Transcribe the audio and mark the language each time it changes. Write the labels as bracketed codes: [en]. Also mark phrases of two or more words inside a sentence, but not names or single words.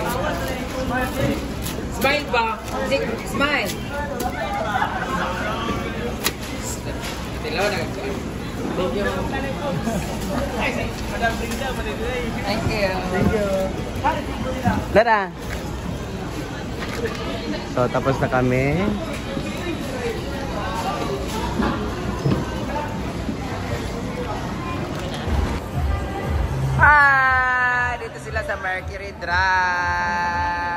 [tl] Smile ba? Smile. Tilaw na. [en] Thank you. Thank you. Thank you. [tl] Lara. So, tapos na kami. Hi! Dito sila sa Mercury Drug.